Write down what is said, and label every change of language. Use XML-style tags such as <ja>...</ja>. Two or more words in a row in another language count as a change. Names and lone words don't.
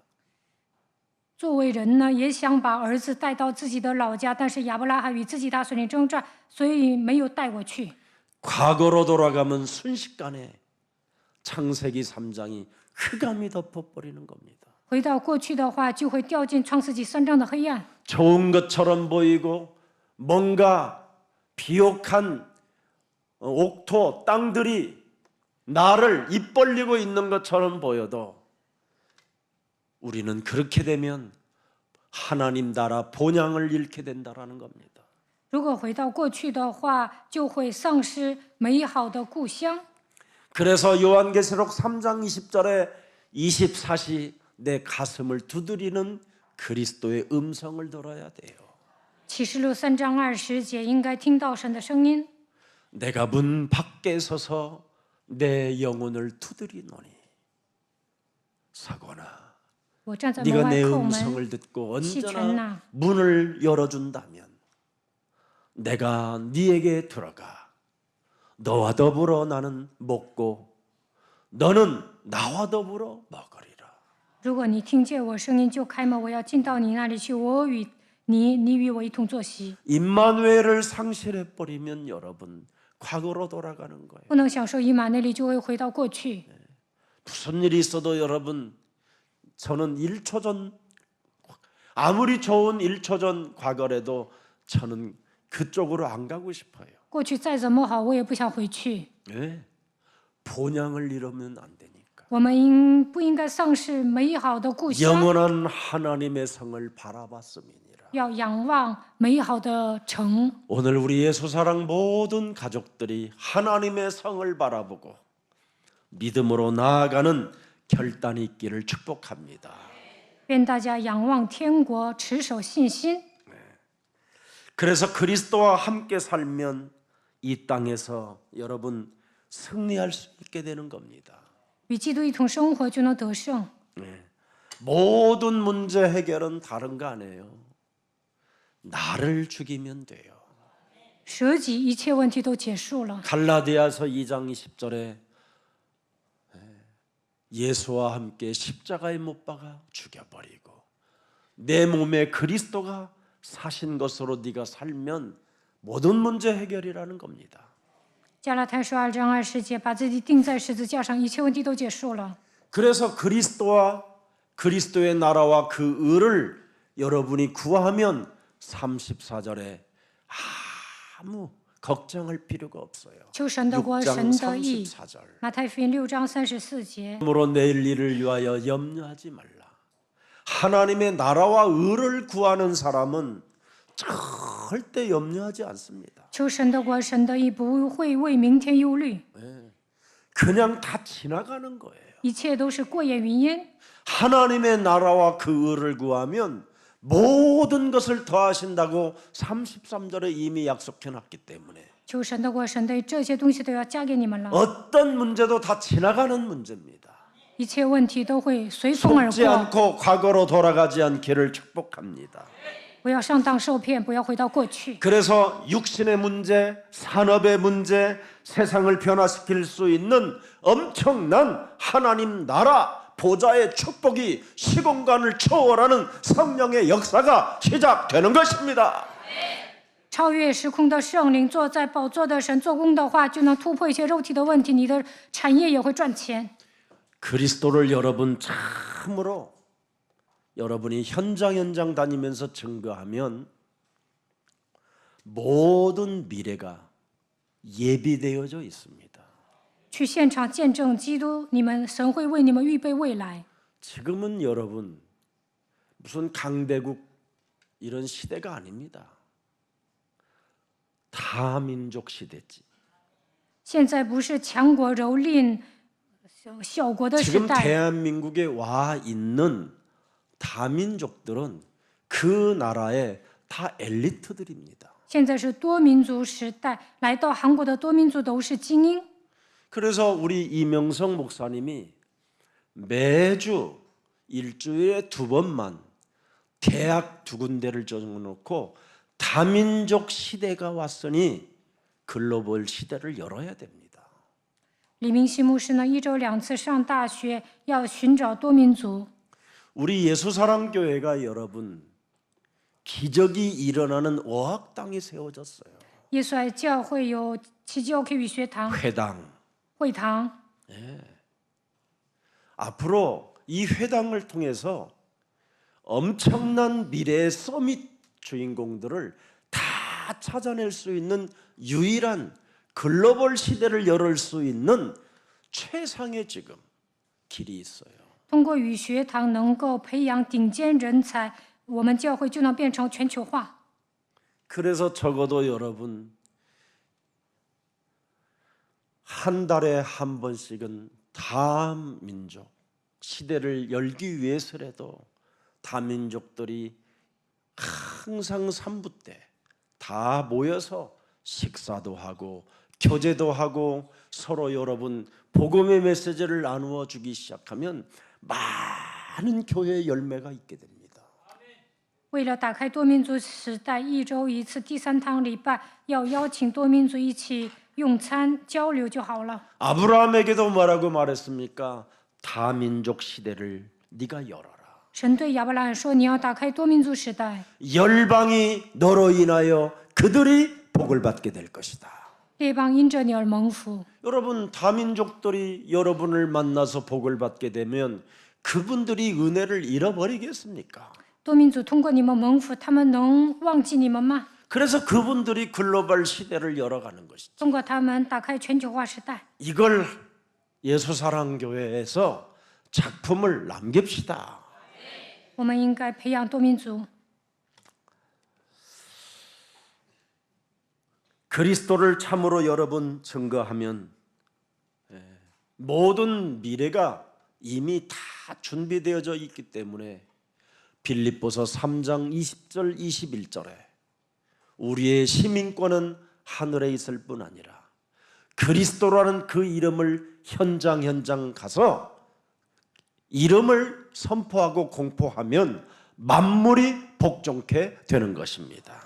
<zh>作为人呢，也想把儿子带到自己的老家，但是亚伯拉罕与自己打水灵征战，所以没有带过去。</zh> <ko>과거로 돌아가면 순식간에 창세기 3장이 흑암이 덮어버리는 겁니다.</ko> <zh>回到过去的话，就会掉进创世纪3章的黑暗。</zh> <ko>좋은 것처럼 보이고 뭔가 비옥한 옥토 땅들이 나를 입 벌리고 있는 것처럼 보여도 우리는 그렇게 되면 하나님 나라 본향을 잃게 된다라는 겁니다.</ko> <zh>如果回到过去的话，就会丧失美好的故乡。</zh> <ko>그래서 요한계시록 3장 20절에 24시 내 가슴을 두드리는 그리스도의 음성을 들어야 돼요.</ko> <zh>启示录3章20节应该听到神的声音。</zh> <ko>내가 문 밖에 서서 내 영혼을 두드리노니 사고나</ko> <zh>我站在门</zh> <ko>네가</ko> <zh>外</zh> <ko>내</ko> <zh>叩门，</zh> <ko>음성을 듣고 시천아. 언제나 문을 열어준다면 내가 네에게 들어가 너와 더불어 나는 먹고 너는 나와 더불어 먹으리라.</ko> <zh>如果你听见我声音就开门，我要进到你那里去，我与你，你与我一同坐席。</zh> <ko>임마누엘을 상실해 버리면 여러분 과거로 돌아가는 거예요.</ko> <zh>不能享受以马内利，就会回到过去。</zh> <ko>무슨 일이 있어도 여러분 저는 1초 전 아무리 좋은 1초 전 과거라도 저는 그쪽으로 안 가고 싶어요.</ko> <zh>过去再怎么好，我也不想回去。</zh> <ko>예, 본향을 잃으면 안 되니까.</ko> <zh>我们不应该丧失美好的故乡，</zh> <ko>영원한 하나님의 성을 바라봤음이니라.</ko> <zh>要仰望美好的城。</zh> <ko>오늘 우리 예수사랑 모든 가족들이 하나님의 성을 바라보고 믿음으로 나아가는 결단이 있기를 축복합니다.</ko> <zh>愿大家仰望天国，持守信心。</zh> <ko>그래서 그리스도와 함께 살면 이 땅에서 여러분 승리할 수 있게 되는 겁니다.</ko> <zh>与基督一同生活，就能得胜。</zh> <ko>모든 문제 해결은 다른 거 아니에요. 나를 죽이면 돼요.</ko> <zh>舍己，一切问题都结束了。</zh> <ko>갈라디아서 2장 20절에 예수와 함께 십자가에 못 박아 죽여버리고 내 몸에 그리스도가 사신 것으로 네가 살면 모든 문제 해결이라는 겁니다.</ko> <zh>加拉太书2章20节，把自己钉在十字架上，一切问题都结束了。</zh> <ko>그래서 그리스도와 그리스도의 나라와 그 의를 여러분이 구하면 34절에 아무 걱정할 필요가 없어요.</ko> <zh>求神的国，</zh> <ko>6장</ko> <zh>神的义。</zh> <ko>34절.</ko> <zh>马太福音6章34节，</zh> <ko>그러므로 내일 일을 위하여 염려하지 말라. 하나님의 나라와 의를 구하는 사람은 절대 염려하지 않습니다.</ko> <zh>求神的国，神的义，不会为明天忧虑，</zh> <ko>그냥 다 지나가는 거예요.</ko> <zh>一切都是过眼云烟。</zh> <ko>하나님의 나라와 그 의를 구하면 모든 것을 더하신다고 33절에 이미 약속해 놨기 때문에</ko> <zh>求神的国，神的义，这些东西都要加给你们了，</zh> <ko>어떤 문제도 다 지나가는 문제입니다.</ko> <zh>一切问题都会随风而</zh> <ko>속지</ko> <zh>过。</zh> <ko>않고 과거로 돌아가지 않기를 축복합니다.</ko> <zh>不要上当受骗，不要回到过去。</zh> <ko>그래서 육신의 문제, 산업의 문제, 세상을 변화시킬 수 있는 엄청난 하나님 나라 보좌의 축복이 시공간을 초월하는 성령의 역사가 시작되는 것입니다.</ko> <zh>超越时空的圣灵坐在宝座的神做工的话，就能突破一些肉体的问题，你的产业也会赚钱。</zh> <ko>그리스도를 여러분 참으로 여러분이 현장 다니면서 증거하면 모든 미래가 예비되어져 있습니다.</ko> <zh>去现场见证基督，你们神会为你们预备未来。</zh> <ko>지금은 여러분 무슨 강대국 이런 시대가 아닙니다. 다민족 시대지.</ko> <zh>现在不是强国蹂躏小国的时</zh> <ko>지금</ko> <zh>代，</zh> <ko>대한민국에 와 있는 다민족들은 그 나라의 다 엘리트들입니다.</ko> <zh>现在是多民族时代，来到韩国的多民族都是精英。</zh> <ko>그래서 우리 이명성 목사님이 매주 일주일에 2번만 대학 2군데를 정해놓고 다민족 시대가 왔으니 글로벌 시대를 열어야 됩니다.</ko> <zh>李明熙牧师呢，1周2次上大学，要寻找多民族。</zh> <ko>우리 예수사랑교회가 여러분 기적이 일어나는 어학당이 세워졌어요.</ko> <zh>耶稣爱教会有奇迹 OK 语学堂、</zh> <ko>회당.</ko> <zh>会堂。</zh> <ko>앞으로 이 회당을 통해서 엄청난 미래의 서밋 주인공들을 다 찾아낼 수 있는 유일한 글로벌 시대를 열을 수 있는 최상의 지금 길이 있어요.</ko> <zh>通过语学堂能够培养顶尖人才，我们教会就能变成全球化。</zh> <ko>그래서 적어도 여러분 한 달에 한 번씩은 다민족 시대를 열기 위해서라도 다민족들이 항상 삼부 때 다 모여서 식사도 하고 교제도 하고 서로 여러분 복음의 메시지를 나누어 주기 시작하면 많은 교회의 열매가 있게 됩니다.</ko> <zh>为了打开多民族时代，1周1次第3堂礼拜，要邀请多民族一起用餐交流就好了。</zh> <ko>아브라함에게도 뭐라고 말했습니까? 다민족 시대를 네가 열어라.</ko> <zh>神对亚伯拉罕说：“你要打开多民族时代，</zh> <ko>열방이 너로 인하여 그들이 복을 받게 될 것이다.</ko> <zh>列邦因着你而蒙福。</zh> <ko>여러분 다민족들이 여러분을 만나서 복을 받게 되면 그분들이 은혜를 잃어버리겠습니까?</ko> <zh>多民族通过你们蒙福，他们能忘记你们吗？</zh> <ko>그래서 그분들이 글로벌 시대를 열어가는 것이죠.</ko> <zh>通过他们打开全球化时代。</zh> <ko>이걸 예수사랑교회에서 작품을 남깁시다.</ko> <zh>我们应该培养多民族。</zh> <ko>그리스도를 참으로 여러분 증거하면 모든 미래가 이미 다 준비되어져 있기 때문에 빌립보서 3장 20절 21절에 우리의 시민권은 하늘에 있을 뿐 아니라 그리스도라는 그 이름을 현장 가서 이름을 선포하고 공포하면 만물이 복종케 되는 것입니다.</ko>